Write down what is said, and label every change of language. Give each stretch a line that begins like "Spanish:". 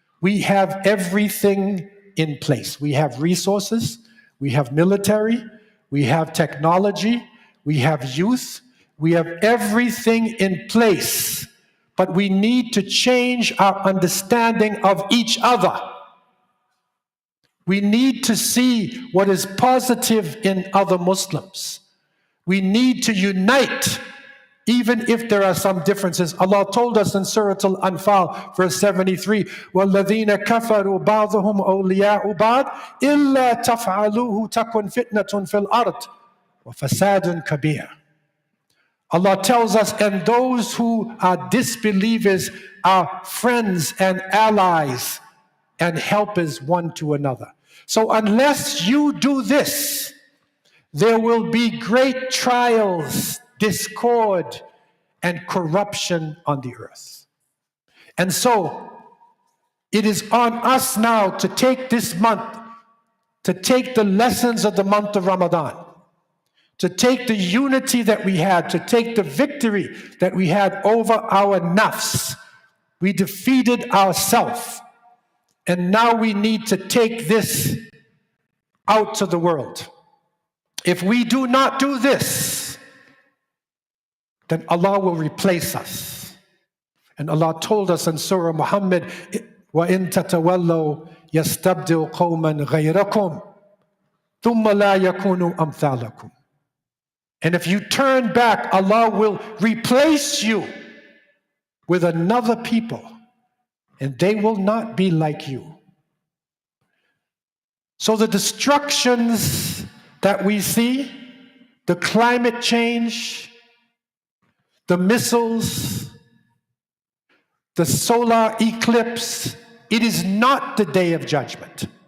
English: We have everything in place. We have resources, we have military, we have technology, we have youth, we have everything in place. But we need to change our understanding of each other. We need to see what is positive in other Muslims. We need to unite, even if there are some differences. Allah told us in Surah Al-Anfal, verse 73,
Arabic: وَالَّذِينَ كَفَرُوا بَعْضُهُمْ أَوْلِيَاءُ بَعْضٍ إِلَّا تَفْعَلُوهُ تَكُنْ فِتْنَةٌ فِي الْأَرْضِ وَفَسَادٌ كَبِيرٌ.
English: Allah tells us, and those who are disbelievers are friends and allies and helpers one to another. So unless you do this, there will be great trials, discord, and corruption on the earth. And so it is on us now to take this month, to take the lessons of the month of Ramadan, to take the unity that we had, to take the victory that we had over our nafs. We defeated ourselves. And now we need to take this out to the world. If we do not do this, then Allah will replace us. And Allah told us in Surah Muhammad,
Arabic: وَإِن تَتَوَلَّوْا يَسْتَبْدِلْ قَوْمًا غَيْرَكُمْ ثُمَّ لَا يَكُونُوا أَمْثَالَكُمْ.
English: And if you turn back, Allah will replace you with another people, and they will not be like you. So the destructions that we see, the climate change, the missiles, the solar eclipse, it is not the day of judgment.